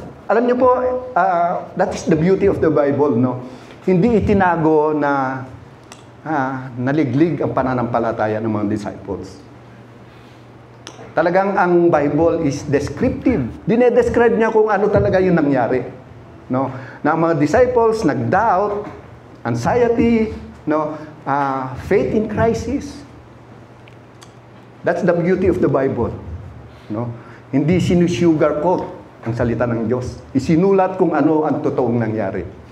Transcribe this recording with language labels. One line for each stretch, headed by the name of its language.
Filipino: Alam niyo po,
English: that is the beauty of the Bible. No?
Filipino: Hindi itinago na naliglig ang pananampalataya ng mga disciples. Talagang ang Bible
English: is descriptive.
Filipino: Dinedescribe niya kung ano talaga yung nangyari. no? Na ang mga disciples nag-doubt, anxiety, no?
English: Faith in crisis. That's the beauty of the Bible, no?
Filipino: Hindi sinusugarcoat ang salita ng Diyos. Isinulat kung ano ang totoong nangyari.